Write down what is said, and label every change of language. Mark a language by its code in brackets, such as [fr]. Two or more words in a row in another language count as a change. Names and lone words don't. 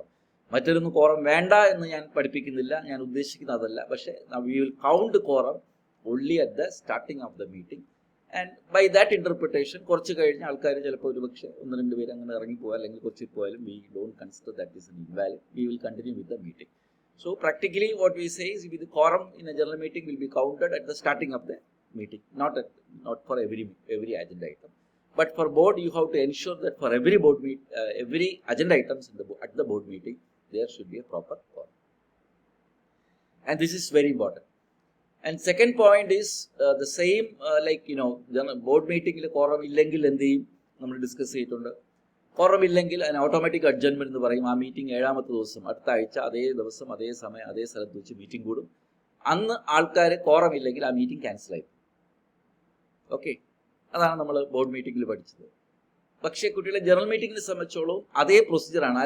[ml] മറ്റൊരൊന്നും കോറം വേണ്ട എന്ന് ഞാൻ പഠിപ്പിക്കുന്നില്ല, ഞാൻ ഉദ്ദേശിക്കുന്നത് അതല്ല. [en] പക്ഷേ we will count quorum only at the starting of the meeting. and by that interpretation [ml] കുറച്ച് കഴിഞ്ഞ് ആൾക്കാർ ചിലപ്പോൾ ഒരുപക്ഷെ 1-2 പേര് അങ്ങനെ ഇറങ്ങിപ്പോയാൽ അല്ലെങ്കിൽ കുറച്ച് പോയാലും [en] we don't consider that is an invalid. we will continue with the meeting. So practically what we say is the quorum in a general meeting will be counted at the starting of the meeting, not for every agenda item. But for board, you have to ensure that for every agenda items at the board meeting, there should be a proper quorum. And this is very important. And second point is the same, board meeting il [ml] കോറം ഇല്ലെങ്കിൽ എന്ന് നമ്മൾ ഡിസ്കസ് ചെയ്തിട്ടുണ്ട്. കോറം ഇല്ലെങ്കിൽ അതിന് [en] automatic adjustment [ml] എന്ന് പറയും. ആ മീറ്റിംഗ് 7ാമത്തെ ദിവസം, അടുത്ത ആഴ്ച അതേ ദിവസം അതേ സമയം അതേ സ്ഥലത്ത് വെച്ച് മീറ്റിംഗ് കൂടും. അന്ന് ആൾക്കാർ കോറം ഇല്ലെങ്കിൽ ആ മീറ്റിംഗ് ക്യാൻസൽ ആയി. ഓക്കെ, അതാണ് നമ്മൾ [en] board meeting [ml] പഠിച്ചത്. പക്ഷേ കുട്ടികളെ [en] general meeting [ml] സംബന്ധിച്ചോളം അതേ പ്രൊസീജിയറാണ്.